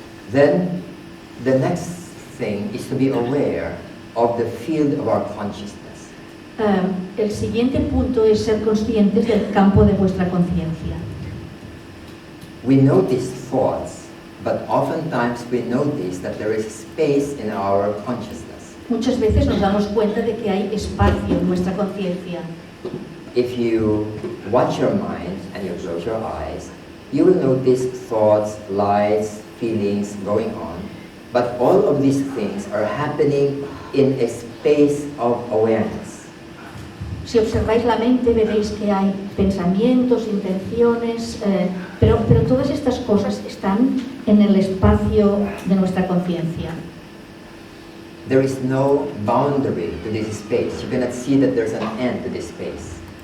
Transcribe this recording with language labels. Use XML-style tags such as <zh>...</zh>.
<en>Then, the next thing is to be aware of the field of our consciousness.</en> <es>El siguiente punto es ser conscientes del campo de vuestra conciencia.</es> <en>We notice thoughts, but oftentimes we notice that there is space in our consciousness.</en> <es>Muchas veces nos damos cuenta de que hay espacio en nuestra conciencia.</es> <en>If you watch your mind and you close your eyes, you will notice thoughts, lights, feelings going on, but all of these things are happening in a space of awareness.</en> <es>Si observáis la mente, veréis que hay pensamientos, intenciones, pero todas estas cosas están en el espacio de nuestra conciencia.</es> <en>There is no boundary to this space. You cannot see that there's an end to this space.</en>